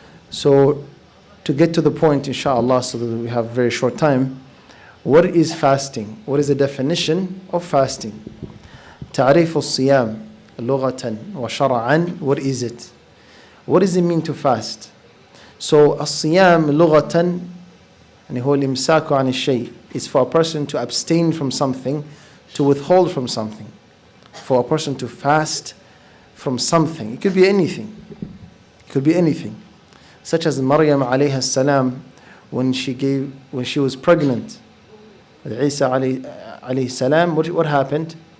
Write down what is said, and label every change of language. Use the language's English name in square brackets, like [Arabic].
[English] So to get to the point, inshallah, so that we have a very short time, what is fasting? What is the definition of fasting? [Arabic] تعريف الصيام لغة وشرعا. [English] What is it? What does it mean to fast? [Arabic] So الصيام لغة يعني هو الإمساك عن الشيء. [English] It's for a person to abstain from something, to withhold from something. For a person to fast from something. It could be anything. It could be anything. Such as Maryam alayha salam, when she was pregnant with Isa alayhi salam, what happened?